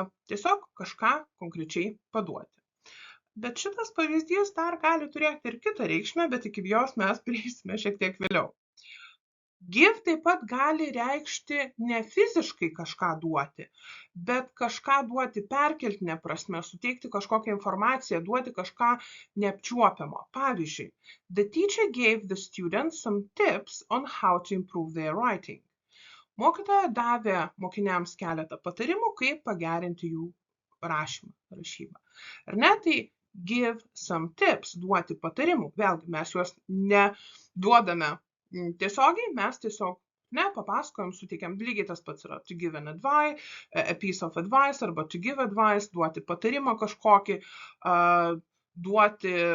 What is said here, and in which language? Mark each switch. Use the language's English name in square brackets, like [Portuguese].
[Lithuanian] Tiesiog kažką konkrečiai paduoti. Bet šitas pavyzdys dar gali turėti ir kitą reikšmę, bet iki jos mes prieisime šiek tiek vėliau. Give taip pat gali reikšti ne fiziškai kažką duoti, bet kažką duoti perkeltine prasme, suteikti kažkokią informaciją, duoti kažką neapčiuopiamo. Pavyzdžiui, [English] the teacher gave the students some tips on how to improve their writing. [Lithuanian] Mokytoja davė mokiniams keletą patarimų, kaip pagerinti jų rašybą. Ar ne? Tai [English] give some tips, [Lithuanian] duoti patarimų. Vėlgi, mes juos neduodame tiesiogiai, mes tiesiog papasakojam, suteikiam, lygiai tas pats yra [English] to give an advice, a piece of advice, [Lithuanian] arba [English] to give advice, [Lithuanian] duoti patarimą kažkokį, duoti